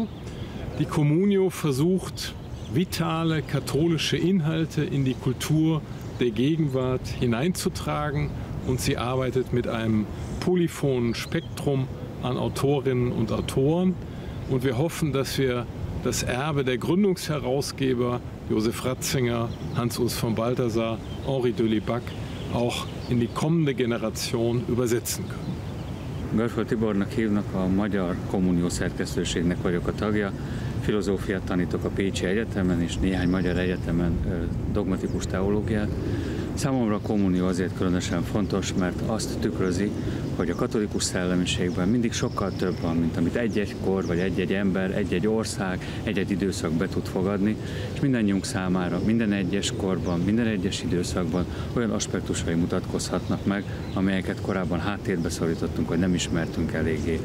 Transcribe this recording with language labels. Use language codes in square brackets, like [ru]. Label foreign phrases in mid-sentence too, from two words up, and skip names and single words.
[de] Die Communio versucht, vitale katholische Inhalte in die Kultur der Gegenwart hineinzutragen und sie arbeitet mit einem polyphonen Spektrum an Autorinnen und Autoren und wir hoffen, dass wir das Erbe der Gründungsherausgeber Josef Ratzinger, Hans-Urs von Balthasar, Henri de Lubac auch in die kommende Generation übersetzen können. [hu] Görföld Tibornak hívnak, a Magyar Kommunió Szerkesztőségnek vagyok a tagja. Filozófiát tanítok a Pécsi Egyetemen és néhány magyar egyetemen dogmatikus teológiát. Számomra a kommunió azért különösen fontos, mert azt tükrözi, hogy a katolikus szellemiségben mindig sokkal több van, mint amit egy-egy kor, vagy egy-egy ember, egy-egy ország, egy-egy időszak be tud fogadni, és mindannyiunk számára, minden egyes korban, minden egyes időszakban olyan aspektusai mutatkozhatnak meg, amelyeket korábban háttérbe szorítottunk, vagy nem ismertünk eléggé.